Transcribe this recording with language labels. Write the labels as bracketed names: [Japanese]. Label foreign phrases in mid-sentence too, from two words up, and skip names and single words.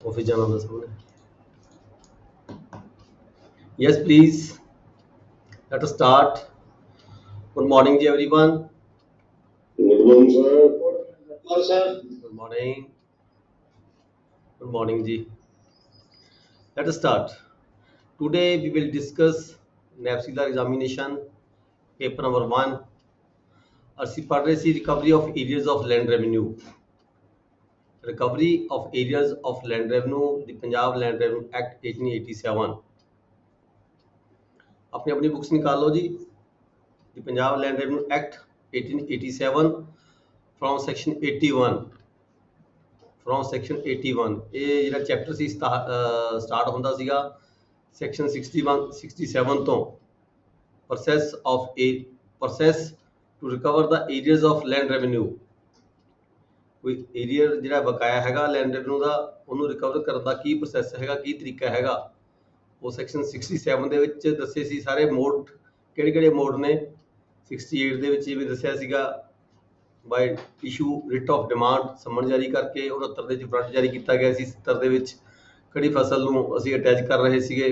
[Hindi] ऑफिस जाना होता सबने। [English] Yes, please. Let us start. Good morning, ji, everyone. Good morning, sir. Hello, sir. Good morning. Good morning, ji. Let us start. Today we will discuss NAPSILA examination, paper number 1. [Punjabi] ਅਸੀਂ ਪੜ੍ਹ ਰਹੇ ਸੀ [English] recovery of areas of land revenue. Recovery of areas of land revenue, the Punjab Land Revenue Act 1887. [Hindi] अपनी अपनी बुक्स निकाल लो जी। [English] The Punjab Land Revenue Act 1887 from section 81. From section 81 [Punjabi] ਇਹ ਜਿਹੜਾ ਚੈਪਟਰ ਸੀ ਸਟਾਰਟ ਹੁੰਦਾ ਸੀਗਾ ਸੈਕਸ਼ਨ 61 67 ਤੋਂ [English] process to recover the areas of land revenue। [Punjabi] ਕੋਈ ਏਰੀਆ ਜਿਹੜਾ ਬਕਾਇਆ ਹੈਗਾ [English] land revenue [Punjabi] ਦਾ ਉਹਨੂੰ ਰਿਕਵਰ ਕਰਨ ਦਾ ਕੀ ਪ੍ਰੋਸੈਸ ਹੈਗਾ, ਕੀ ਤਰੀਕਾ ਹੈਗਾ, ਉਹ ਸੈਕਸ਼ਨ 67 ਦੇ ਵਿੱਚ ਦੱਸੇ ਸੀ ਸਾਰੇ ਮੋਡ। ਕਿਹੜੇ ਕਿਹੜੇ ਮੋਡ ਨੇ 68 ਦੇ ਵਿੱਚ ਜਿਵੇਂ ਦੱਸਿਆ ਸੀਗਾ [English] by issue writ of demand [Punjabi] ਸਮਨ ਜਾਰੀ ਕਰਕੇ, 69 ਦੇ ਵਿੱਚ ਵਾਰੰਟ ਜਾਰੀ ਕੀਤਾ ਗਿਆ ਸੀ, 70 ਦੇ ਵਿੱਚ ਖੜੀ ਫਸਲ ਨੂੰ ਅਸੀਂ ਅਟੈਚ ਕਰ ਰਹੇ ਸੀਗੇ।